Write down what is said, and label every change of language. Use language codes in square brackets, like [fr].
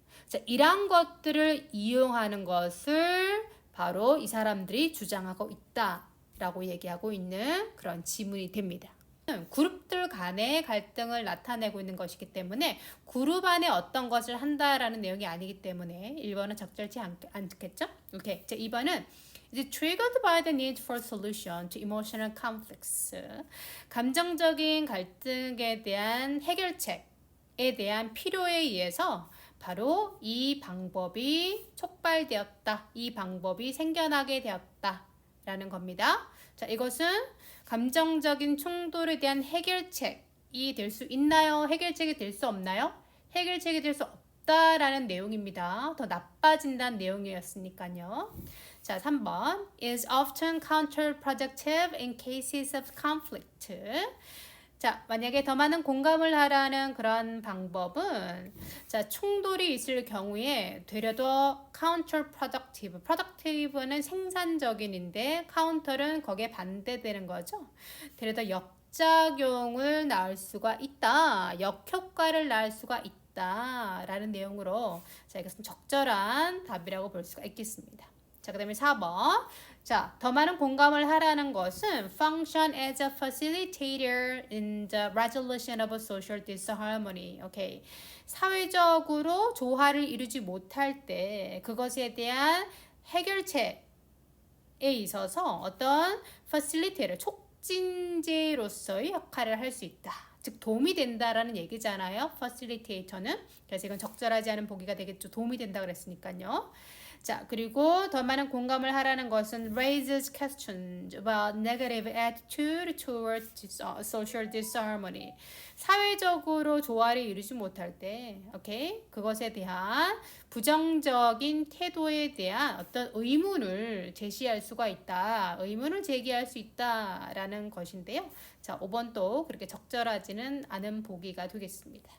[ko] 자, 이러한 것들을 이용하는 것을 바로 이 사람들이 주장하고 있다라고 얘기하고 있는 그런 지문이 됩니다. 그룹들 간의 갈등을 나타내고 있는 것이기 때문에 그룹 안에 어떤 것을 한다라는 내용이 아니기 때문에 1번은 적절치 않겠죠? 오케이. 자, 2번은 이제 [en] triggered by the need for solution to emotional conflicts. [ko] 감정적인 갈등에 대한 해결책에 대한 필요에 의해서 바로 이 방법이 촉발되었다. 이 방법이 생겨나게 되었다라는 겁니다. 자, 이것은 감정적인 충돌에 대한 해결책이 될 수 있나요? 해결책이 될 수 없나요? 해결책이 될 수 없다라는 내용입니다. 더 나빠진다는 내용이었으니까요. 자, 3번 [en] is often counterproductive in cases of conflict. [ko] 자, 만약에 더 많은 공감을 하라는 그런 방법은 자, 충돌이 있을 경우에 되려 더 counterproductive. productive는 생산적인인데 counter은 거기에 반대되는 거죠. 되려 더 역작용을 낳을 수가 있다. 역효과를 낳을 수가 있다. 라는 내용으로 자, 이것은 적절한 답이라고 볼 수가 있겠습니다. 자, 그 다음에 4번. 자, 더 많은 공감을 하라는 것은 [en] function as a facilitator in the resolution of a social disharmony. [ko] 오케이. 사회적으로 조화를 이루지 못할 때 그것에 대한 해결책에 있어서 어떤 facilitator, 촉진제로서의 역할을 할 수 있다. 즉 도움이 된다라는 얘기잖아요. facilitator는. 그래서 이건 적절하지 않은 보기가 되겠죠. 도움이 된다 그랬으니까요. 자, 그리고 더 많은 공감을 하라는 것은 [en] raises questions about negative attitude toward social disharmony. [ko] 사회적으로 조화를 이루지 못할 때, 오케이? 그것에 대한 부정적인 태도에 대한 어떤 의문을 제시할 수가 있다. 의문을 제기할 수 있다라는 것인데요. 자, 5번도 그렇게 적절하지는 않은 보기가 되겠습니다.